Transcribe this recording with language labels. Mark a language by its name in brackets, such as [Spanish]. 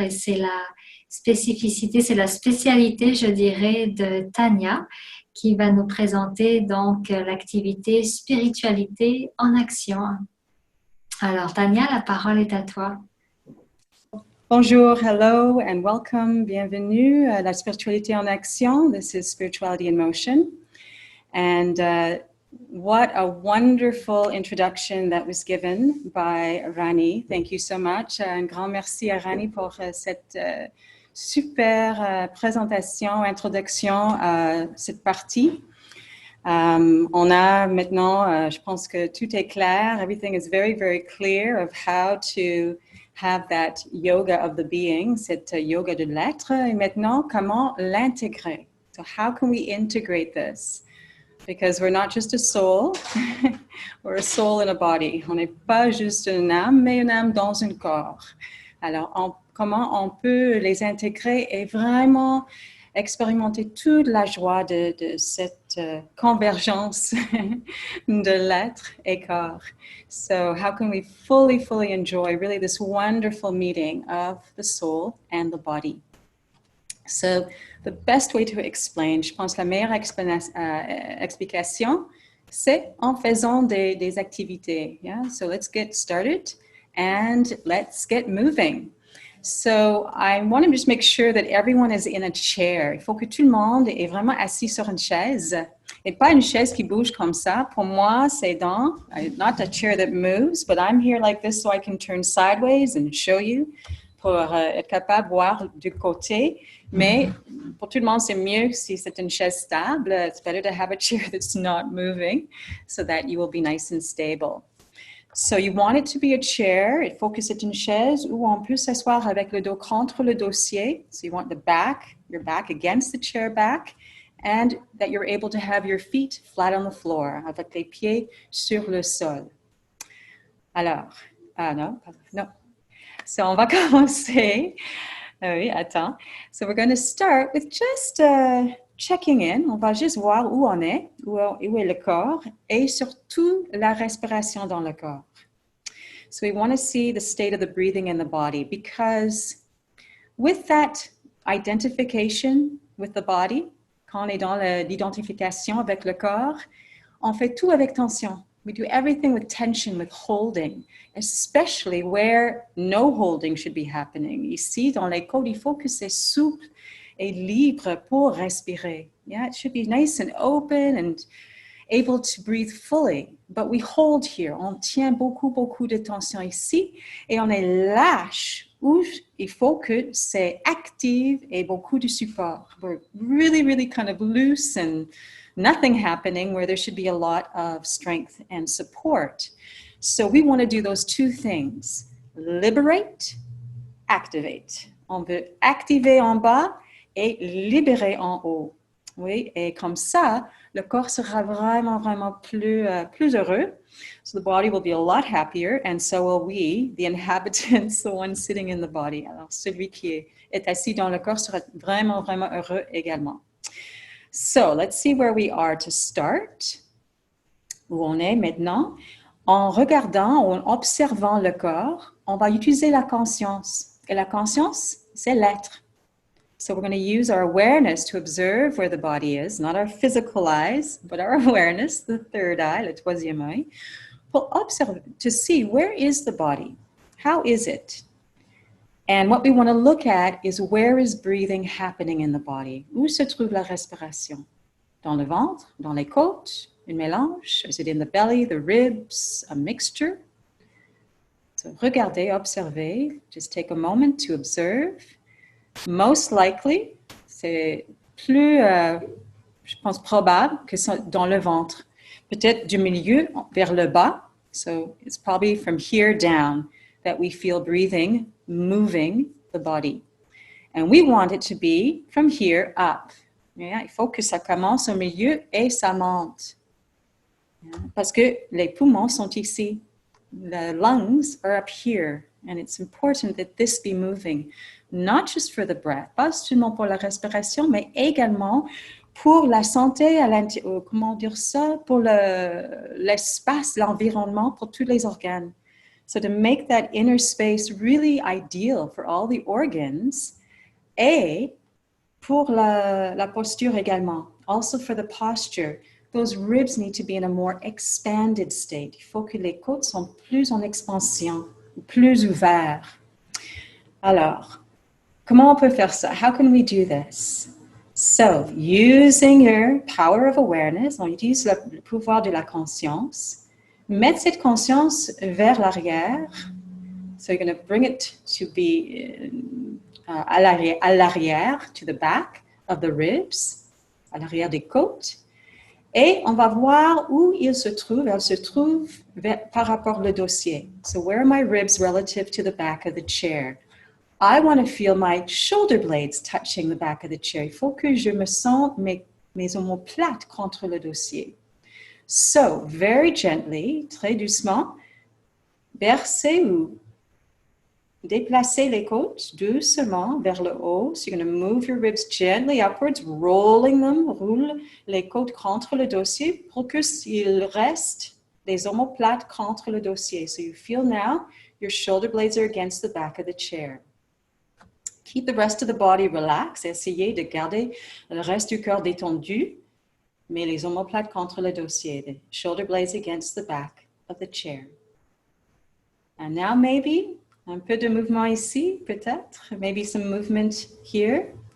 [French] Et c'est la spécificité, c'est la spécialité, je dirais, de Tania qui va nous présenter donc l'activité spiritualité en action. Alors Tania, la parole est à toi. [English] Bonjour, hello, and welcome. [French] Bienvenue à la spiritualité en action. [English] This is Spirituality in Motion. And what a wonderful introduction that was given by Rani. Thank you so much. [French] Un grand merci à Rani pour cette super présentation, introduction à cette partie. On a maintenant, je pense que tout est clair. [English] Everything is very, very clear of how to have that yoga of the being, [French] cette yoga de l'être. Et maintenant, comment l'intégrer? [English] So how can we integrate this? Because we're not just a soul, we're a soul in a body. [French] On n'est pas juste une âme, mais une âme dans un corps. Alors, comment on peut les intégrer et vraiment expérimenter toute la joie de cette convergence de l'être et corps. [English] So how can we fully enjoy really this wonderful meeting of the soul and the body? So the best way to explain, [French] je pense la meilleure explication, c'est en faisant des activités. [English] Yeah? So let's get started and let's get moving. So I want to just make sure that everyone is in a chair. [French] Il faut que tout le monde est vraiment assis sur une chaise et pas une chaise qui bouge comme ça. Pour moi, c'est [English] not a chair that moves, but I'm here like this so I can turn sideways and show you [French] pour être capable de voir du côté. Mais pour tout le monde, c'est mieux si c'est une chaise stable. [English] It's better to have a chair that's not moving so that you will be nice and stable. So you want it to be a chair. [French] Il faut que c'est une chaise où on peut s'asseoir avec le dos contre le dossier. [English] So you want your back against the chair back, and that you're able to have your feet flat on the floor, [French] avec les pieds sur le sol. Alors, non. So on va commencer. Oui, attends. [English] So we're going to start with just checking in. [French] On va juste voir où on est, où est le corps, et surtout la respiration dans le corps. [English] So we want to see the state of the breathing in the body, because with that identification with the body, [French] quand on est dans l'identification avec le corps, [English] on fait tout avec tension. We do everything with tension, with holding, especially where no holding should be happening. [French] Ici, dans les côtes, il faut que c'est souple et libre pour respirer. [English] Yeah, it should be nice and open and able to breathe fully. But we hold here. [French] On tient beaucoup de tension ici et on est lâche où il faut que c'est active et beaucoup de support. [English] We're really kind of loose and nothing happening where there should be a lot of strength and support. So we want to do those two things. Liberate, activate. [French] On veut activer en bas et libérer en haut. Oui, et comme ça, le corps sera vraiment plus heureux. [English] So the body will be a lot happier, and so will we, the inhabitants, the ones sitting in the body. [French] Alors, celui qui est assis dans le corps sera vraiment heureux également. [English] So, let's see where we are to start. [French] Où on est maintenant. En regardant ou en observant le corps, on va utiliser la conscience. Et la conscience, c'est l'être. [English] So we're going to use our awareness to observe where the body is, not our physical eyes, but our awareness, the third eye, [French] le troisième œil, pour observe, [English] to see where is the body, how is it? And what we want to look at is where is breathing happening in the body? [French] Où se trouve la respiration? Dans le ventre, dans les côtes, un mélange? [English] Is it in the belly, the ribs, a mixture? So [French] regardez, observez, [English] just take a moment to observe. Most likely, [French] c'est plus, je pense, probable que c'est dans le ventre. Peut-être du milieu vers le bas. [English] So it's probably from here down that we feel breathing, moving the body. And we want it to be from here up. [French] Yeah, il faut que ça commence au milieu et ça monte. Yeah, parce que les poumons sont ici. [English] The lungs are up here. And it's important that this be moving, not just for the breath, [French] pas seulement pour la respiration, mais également pour la santé, comment dire ça, pour l'espace, l'environnement, pour tous les organes. [English] So to make that inner space really ideal for all the organs, [French] et pour la posture également, [English] also for the posture, those ribs need to be in a more expanded state. [French] Il faut que les côtes soient plus en expansion, plus ouverts. Alors, comment on peut faire ça? How can we do this? [English] So, using your power of awareness, [French] on utilise le pouvoir de la conscience. Mettre cette conscience vers l'arrière. [English] So you're going to bring it to be à l'arrière, to the back of the ribs, [French] à l'arrière des côtes. Et on va voir où il se trouve. Elle se trouve par rapport au dossier. [English] So where are my ribs relative to the back of the chair? I want to feel my shoulder blades touching the back of the chair. [French] Il faut que je me sente mes omoplates contre le dossier. [English] So, very gently, [French] très doucement, bercez ou déplacez les côtes doucement vers le haut. [English] So you're going to move your ribs gently upwards, rolling them, [French] roule les côtes contre le dossier pour qu'il reste les omoplates contre le dossier. [English] So you feel now your shoulder blades are against the back of the chair. Keep the rest of the body relaxed. [French] Essayez de garder le reste du corps détendu, mais les omoplates contre le dossier. [English] The shoulder blades against the back of the chair. And now maybe [French] un peu de mouvement ici, peut-être. [English] Maybe some movement here.